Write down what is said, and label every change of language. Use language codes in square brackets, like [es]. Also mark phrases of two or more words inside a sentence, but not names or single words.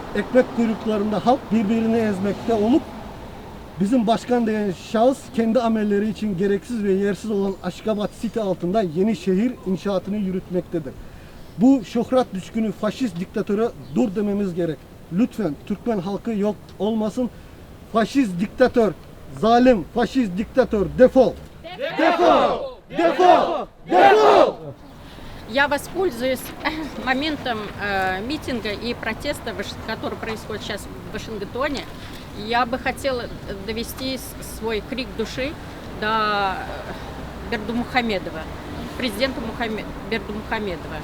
[tr] Ekmek kuyruklarında halk birbirini ezmekte olup bizim başkan diyen şahıs kendi amelleri için gereksiz ve yersiz olan Aşkabat City altında yeni şehir inşaatını yürütmektedir. Bu şöhret düşkünü faşist diktatöre dur dememiz gerek. Lütfen Türkmen halkı yok olmasın. Faşist diktatör, zalim faşist diktatör defol! Defol! Defol! Defol! [ru] Я воспользуюсь моментом митинга и протеста, который происходит сейчас в Вашингтоне. Я бы хотела довести свой крик души до Бердымухамедова, президента Бердымухамедова.